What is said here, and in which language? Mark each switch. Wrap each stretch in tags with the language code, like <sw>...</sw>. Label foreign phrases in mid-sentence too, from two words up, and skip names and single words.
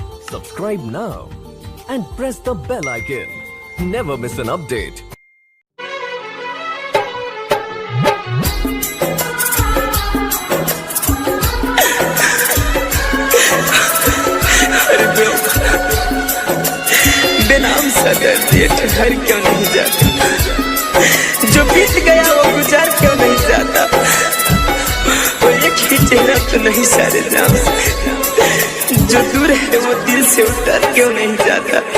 <en>Subscribe now and press the bell icon. Never miss an update.</en> <hi>बेनाम सा दर्द ये ठहर क्यों नहीं जाता, जो बीत गया वो गुजार क्यों नहीं जाता, वो एक ही चेहरा तो नहीं सारे नाम से, जो दूर है वो दिल से उतर क्यों नहीं जाता।</hi>